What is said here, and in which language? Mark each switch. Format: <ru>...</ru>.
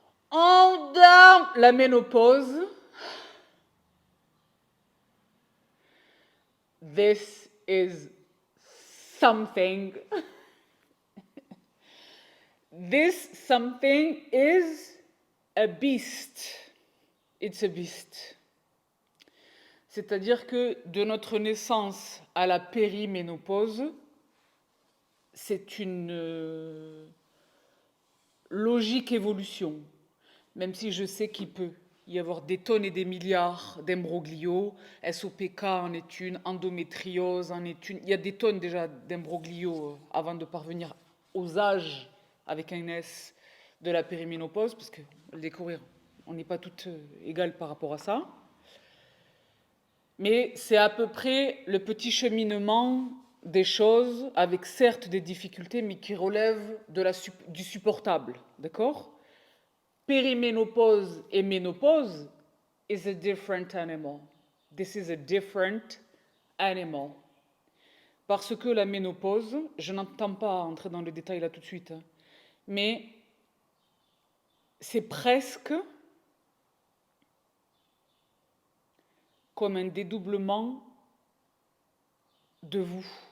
<fr>Dans la ménopause,</fr> <en>this is something. This something is a beast. It's a beast.</en> <fr>C'est-à-dire que de notre naissance à la périménopause, c'est une logique évolution, même si je sais qu'il peut y avoir des tonnes et des milliards d'imbroglios. SOPK en est une, endométriose en est une. Il y a des tonnes déjà d'imbroglios avant de parvenir aux âges avec un S de la périménopause, parce que le découvrir, on n'est pas toutes égales par rapport à ça. Mais c'est à peu près le petit cheminement des choses, avec certes des difficultés, mais qui relèvent du supportable. D'accord? Périménopause et ménopause</fr> <en>is a different animal. This is a different animal.</en> <fr>Parce que la ménopause, je n'entends pas entrer dans le détail là tout de suite, mais c'est presque comme un dédoublement de vous.</fr>